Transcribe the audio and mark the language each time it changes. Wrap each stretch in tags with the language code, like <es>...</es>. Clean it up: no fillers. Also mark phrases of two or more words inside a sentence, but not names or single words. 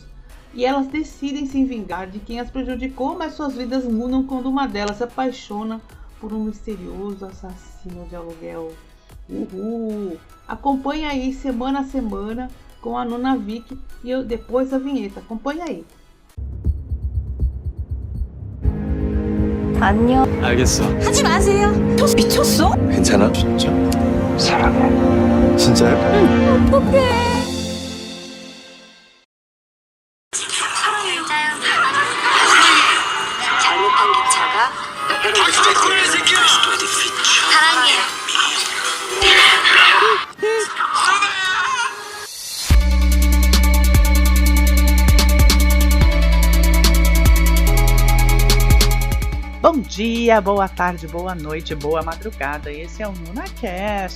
<pt>E elas decidem se vingar de quem as prejudicou, mas suas vidas mudam quando uma delas se apaixona por um misterioso assassino de aluguel. Uhul! Acompanhe aí semana a semana com a Nunavik e depois a vinheta. Acompanhe aí.</pt> <ko>안녕. 알겠어. 하지 마세요. 미쳤어? 괜찮아? 진짜. 사랑해. 진짜요? 응. 어떡해. 잘못한 기차가 사랑해요.</ko> <pt>Bom dia, boa tarde, boa noite, boa madrugada. Esse é o NunaCast.</pt>